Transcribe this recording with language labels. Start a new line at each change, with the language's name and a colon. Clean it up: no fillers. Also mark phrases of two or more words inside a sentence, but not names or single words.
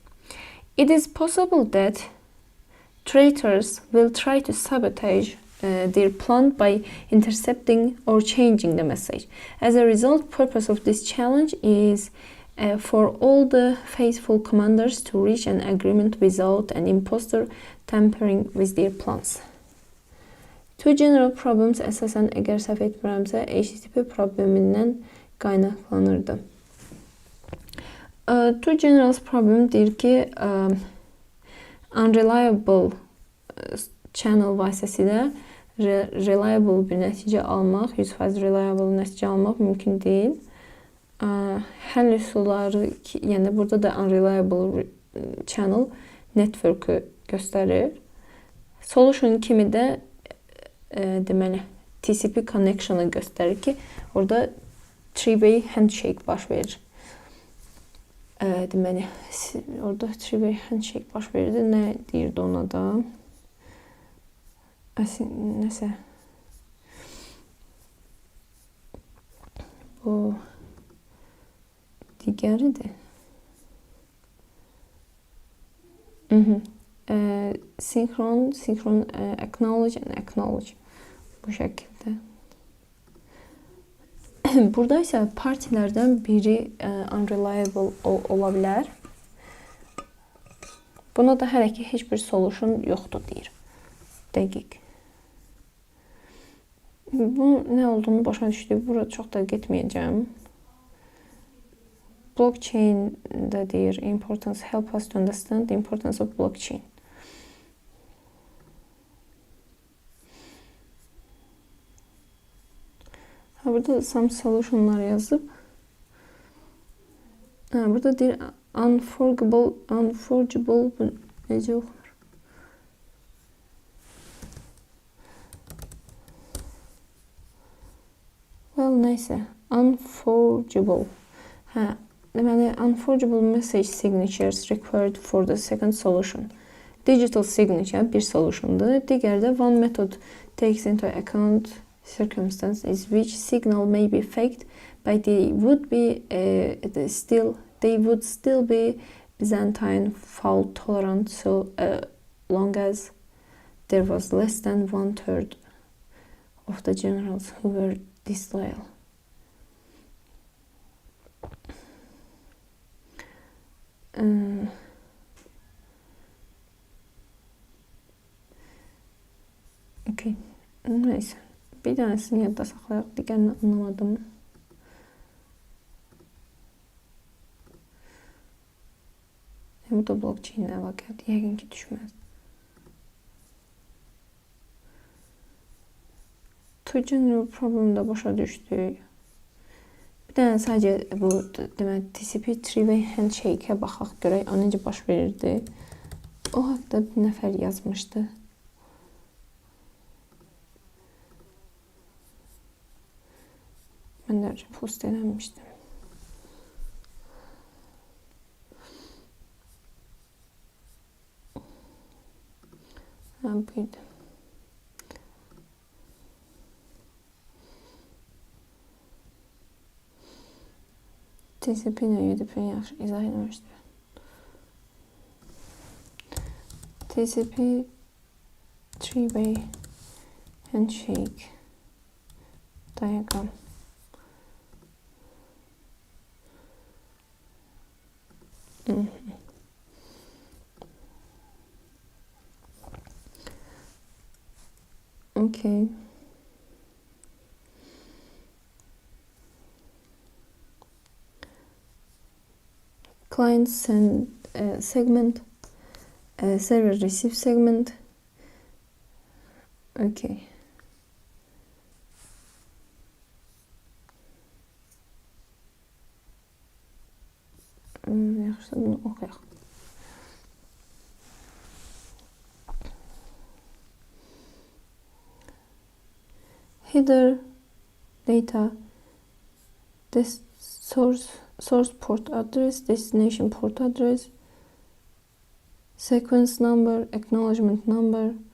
English: It is possible that traitors will try to sabotage their plan by intercepting or changing the message. As a result, purpose of this challenge is for all the faithful commanders to reach an agreement without an imposter tampering with their plans. Two general problems
Azerbaijani: əsasən əgər səhv etmirəmsə HTTP problemindən qaynaqlanırdı.
English: Two generals problem
Azerbaijani: deyir ki,
English: unreliable channel
Azerbaijani: vasitəsilə reliable bir nəticə almaq, 100% reliable nəticə almaq mümkün deyil. Həll üsulları, yəni burada da
English: unreliable channel network-
Azerbaijani: ü göstərir. Solution kimi də deməli
English: TCP connection-
Azerbaijani: ı göstərir ki, orada
English: three-way handshake
Azerbaijani: baş verir. Deməli, orada
English: three-way handshake
Azerbaijani: baş verirdi. Nə deyirdi ona da? Nəsə. Bu digəridir.
English: Synchron, acknowledge and acknowledge.
Azerbaijani: Bu şəkildə. Burada isə partilərdən biri unreliable ola bilər. Buna da hələ ki heç bir solution yoxdur deyir. Dəqiq. Bu nə olduğunu başa düşdük. Burada çox da getməyəcəm. Blockchain da deyir,
English: importance, help us to understand the importance of blockchain.
Azerbaijani: Burada
English: some solutionlar
Azerbaijani: yazıb. Burada deyir unforgeable necə oxunur? Well, neysə, unforgeable.
English: Deməli, unforgeable message signatures required for the second solution. Digital signature
Azerbaijani: bir solutiondur. Digəri də
English: one method takes into account circumstances which signal may be faked, but they would still be Byzantine fault tolerant so long as there was less than 1/3 of the generals who were disloyal. Okay.
Azerbaijani: Neyse. Bir tanesini yadda saxlayaq, digərini anlamadım. Burada blockchain-ə əlaqəli, yəqin ki düşməz.
English: Two general problem-
Azerbaijani: da başa düşdük. Bir dənə sadəcə bu deməli
English: TCP three-way handshake-
Azerbaijani: ə baxaq, görək o necə baş verirdi. O haqda bir nəfər yazmışdı. Mən də post eləmişdim. Buydu. TCP ilə UDP-ni yaxşı izah eləmişdir.
English: TCP three-way handshake diagram. Okay. Client send segment, server receive segment.
Azerbaijani: Okay. Yaxşı, bunu oxuyaq.
English: Header data, this source port address, destination port address, sequence number, acknowledgement number.